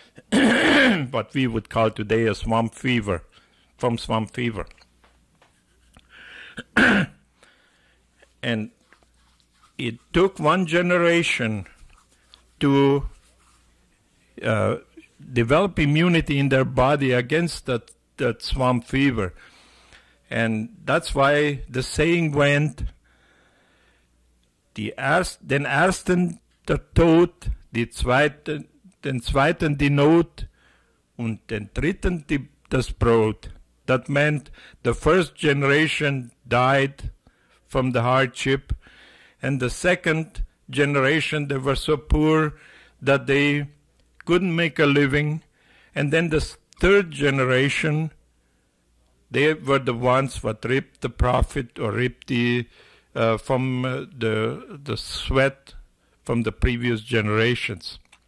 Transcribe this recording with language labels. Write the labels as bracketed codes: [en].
[en] What we would call today a swamp fever, from swamp fever. And it took one generation to develop immunity in their body against that swamp fever. And that's why the saying went, [de] den ersten der Tod, den zweiten die Not und den dritten das Brot. [en] That meant the first generation died from the hardship, and the second generation, they were so poor that they couldn't make a living, and then the third generation, they were the ones that reaped the profit or reaped from the sweat from the previous generations.